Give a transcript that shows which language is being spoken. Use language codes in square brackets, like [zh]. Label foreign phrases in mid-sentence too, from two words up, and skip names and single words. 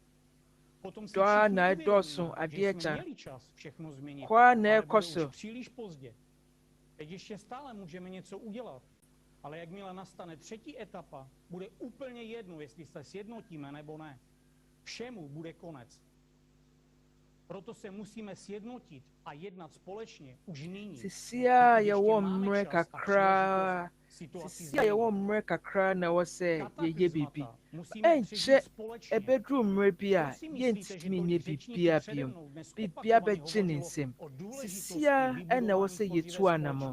[cs] Potom si všichni uvědomí, že jsme měli čas všechno změnit, ale bylo už příliš pozdě. Teď ještě stále můžeme něco udělat, ale jakmile nastane třetí etapa, bude úplně jedno, jestli se sjednotíme nebo ne. Všemu bude konec. Proto se musíme sjednotit a jednat společně už nyní. [ak] Sisia yɛwɔ mmerɛ kakra na ɛwɔ sɛ yɛyɛ biribi. Ɛnkyɛ ɛbɛduru mmerɛ bi a yɛntumi nyɛ biribiara bio. Biribiara bɛgye ne nsam. Sisia ɛna ɛwɔ sɛ yɛtu anammɔn.